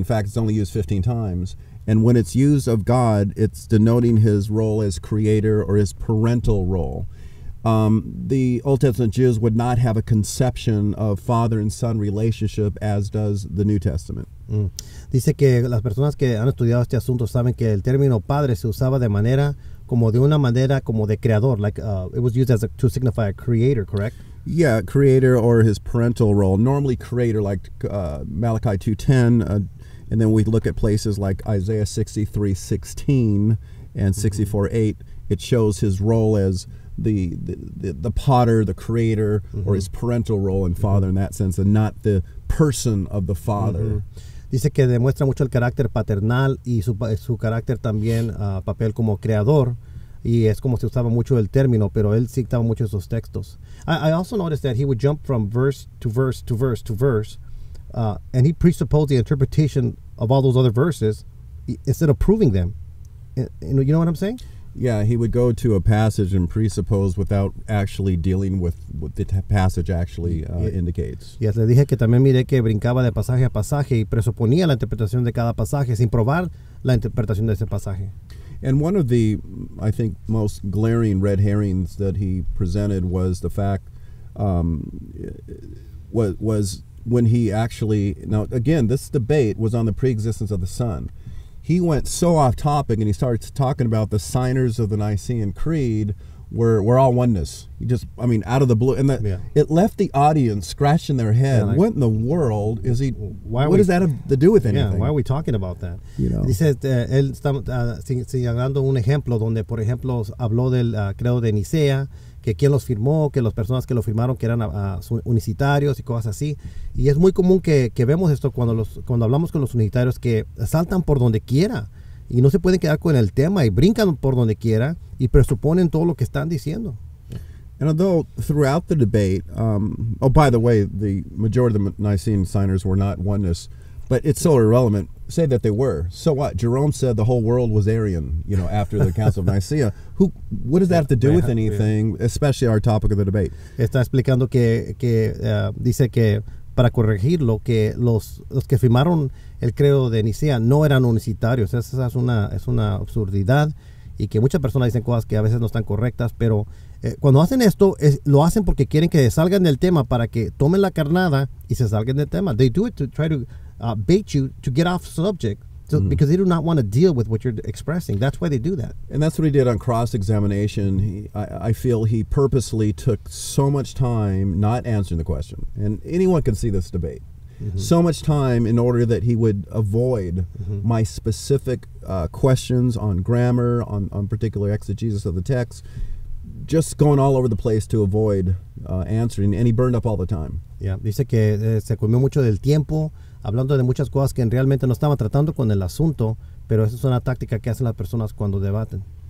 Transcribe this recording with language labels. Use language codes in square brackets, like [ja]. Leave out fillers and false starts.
[en] In fact, it's only used 15 times. And when it's used of God, it's denoting his role as creator or his parental role. The Old Testament Jews would not have a conception of father and son relationship as does the New Testament. [es] Dice que las personas que han estudiado este asunto saben que el término padre se usaba de una manera como de creador, [en] like it was used to signify a creator, correct? Yeah, creator or his parental role. Normally creator, like Malachi 2:10, and then we look at places like Isaiah 63:16 and 64:8. It shows his role as the potter, the creator, or his parental role and father in that sense, and not the person of the father. [es] Dice que demuestra mucho el carácter paternal y su carácter también, papel como creador. Y es como se usaba mucho el término, pero él citaba mucho esos textos. [en] I also noticed that he would jump from verse to verse to verse to verse, and he presupposed the interpretation of all those other verses instead of proving them. You know what I'm saying? Yeah, he would go to a passage and presuppose without actually dealing with what the passage actually indicates. [es] Y le dije que también miré que brincaba de pasaje a pasaje y presuponía la interpretación de cada pasaje sin probar la interpretación de ese pasaje. [en] And one of the, I think, most glaring red herrings that he presented was the fact was when he actually, now again, this debate was on the preexistence of the Son. He went so off topic and he started talking about the signers of the Nicene Creed were all oneness. He just, I mean, out of the blue. And it left the audience scratching their head. Yeah, like, what in the world is he, what does that have to do with anything? Yeah, why are we talking about that? You know? [es] Dice, él está señalando un ejemplo donde, por ejemplo, habló del credo de Nicea, que quién los firmó, que las personas que lo firmaron que eran unicitarios y cosas así. Y es muy común que vemos esto cuando hablamos con los unicitarios, que saltan por donde quiera y no se pueden quedar con el tema y brincan por donde quiera y presuponen todo lo que están diciendo. [en] And although throughout the debate, oh, by the way, the majority of the Nicene signers were not oneness, but it's so irrelevant. Say that they were. So what? Jerome said the whole world was Arian, you know, after the Council of Nicaea. What does that have to do with anything, especially our topic of the debate? [es] Está explicando que dice que, para corregirlo, que los que firmaron el credo de Nicea no eran unicitarios. Esa es una absurdidad, y que muchas personas dicen cosas que a veces no están correctas, pero cuando hacen esto, lo hacen porque quieren que salgan del tema, para que tomen la carnada y se salgan del tema. [en] They do it to try to bait you to get off subject, because they do not want to deal with what you're expressing. That's why they do that. And that's what he did on cross-examination. I feel he purposely took so much time not answering the question. And anyone can see this debate. So much time in order that he would avoid my specific questions on grammar, on particular exegesis of the text, just going all over the place to avoid answering, and he burned up all the time. [es] Yeah, dice que se comió mucho del tiempo hablando de muchas cosas que realmente no estaban tratando con el asunto, pero esa es una táctica que hacen las personas cuando debaten.